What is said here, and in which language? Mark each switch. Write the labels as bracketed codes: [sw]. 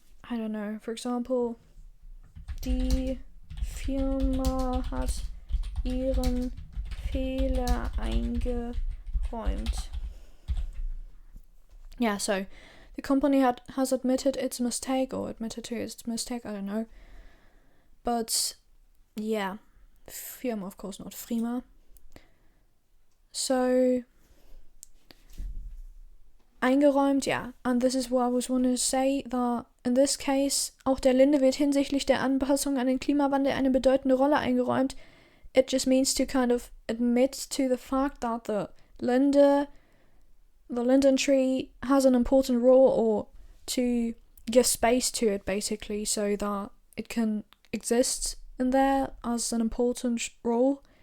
[en] I don't know, for example, [de] die Firma hat ihren Fehler eingeräumt. [en] Yeah, so the company has admitted its mistake, or admitted to its mistake, I don't know. But yeah, Firma, of course, not Firma. So, eingeräumt, yeah. And this is what I was wanting to say, that in this case, [de] auch der Linde wird hinsichtlich der Anpassung an den Klimawandel eine bedeutende Rolle eingeräumt. [en] It just means to kind of admit to the fact that the linden tree has an important role, or to give space to it, basically, so that it can exist in there as an important role.